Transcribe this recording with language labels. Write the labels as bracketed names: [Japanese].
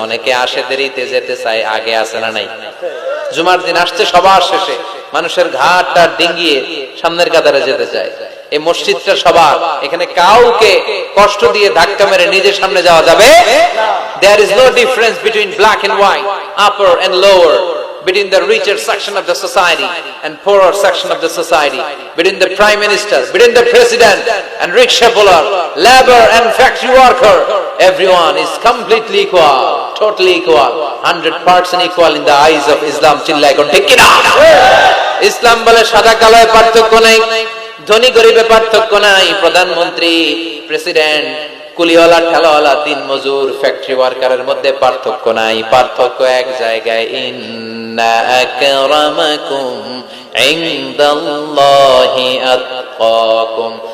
[Bangla] অনেকে আসে দেরিতে, যেতে চায় আগে, আসে না নাই? জুমার দিন আসছে সবার শেষে, মানুষের ঘাড়টা ডিঙ্গিয়ে সামনের কাতারে যেতে চায়। এই মসজিদটা সবার, এখানে কাউকে কষ্ট দিয়ে ধাক্কা মেরে নিজের সামনে যাওয়া যাবে না। [English] There is no difference between black and white, upper and lower. between the richer section of the society and poorer section of the society, between the prime minister, between the president and rickshaw puller, labor and factory worker. Everyone is completely equal, totally equal, 100% equal in the eyes of Islam. [Bangla] চিল্লায় কোন ঠিক কিনা? ইসলাম বলে সাদা কালোয় পার্থক্য নাই, ধনী গরিবে পার্থক্য নাই, প্রধানমন্ত্রী, প্রেসিডেন্ট, কুলিওয়ালা, ঠেলাওয়ালা, দিন মজুর, ফ্যাক্টরি ওয়ার্কারের মধ্যে পার্থক্য নাই। পার্থক্য এক জায়গায়, [Arabic] ইন্না আকরামাকুম ইনদাল্লাহি আতকাকুম।